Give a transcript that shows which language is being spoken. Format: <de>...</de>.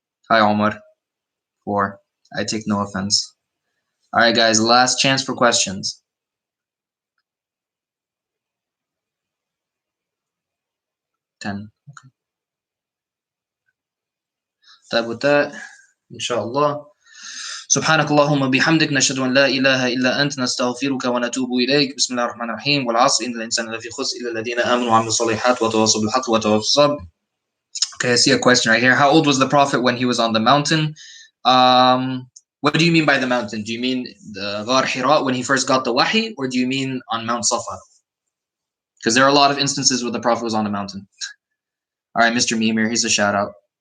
<en>Hi, Omar. 4. I take no offense. All right, guys. Last chance for questions. 10. Okay. طيب with that, inshallah.</en> <ar>سبحانك اللهم بحمدك نشهد أن لا إله إلا أنت نستغفرك ونتوب إليك بسم الله الرحمن الرحيم والعصر إن الإنسان لفي خسر إلا الذين آمنوا وعملوا الصالحات وتواصوا بالحق وتواصوا بالصبر.</ar> <en>Okay, I see a question right here. How old was the Prophet when he was on the mountain? What do you mean by the mountain? Do you mean the Ghar Hira when he first got the Wahi, or do you mean on Mount Safa? Because there are a lot of instances where the Prophet was on the mountain. All right, Mr. Memer, here's a shout out.</en>